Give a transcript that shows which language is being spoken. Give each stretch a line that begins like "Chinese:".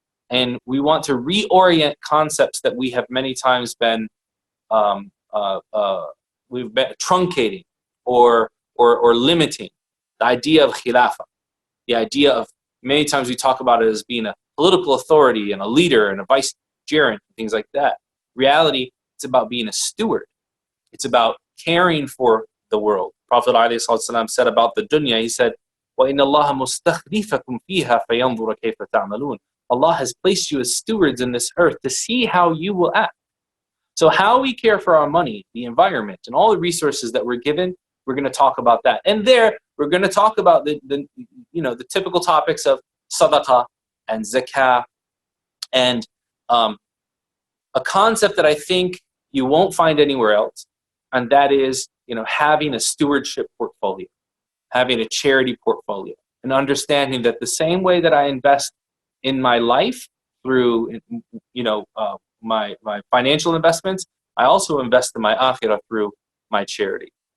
English: And we want to reorient concepts that we have many times been truncating or limiting. The idea of khilafah, the idea of, many times we talk about it as being a political authority and a leader and a vicegerent and things like that. Reality, it's about being a steward. It's about caring for the world. Prophet ﷺ said about the dunya, he said,
Arabic: وَإِنَّ اللَّهَ مُسْتَخْلِفَكُمْ فِيهَا فَيَنْظُرَ كَيْفَ تَعْمَلُونَ.
English: Allah has placed you as stewards in this earth to see how you will act. So how we care for our money, the environment, and all the resources that we're given, we're going to talk about that. And there, we're going to talk about the typical topics of sadaqah and zakah, and a concept that I think you won't find anywhere else, and that is, having a stewardship portfolio, having a charity portfolio, and understanding that the same way that I invest in my life through, my financial investments, I also invest in my akhirah through my charity.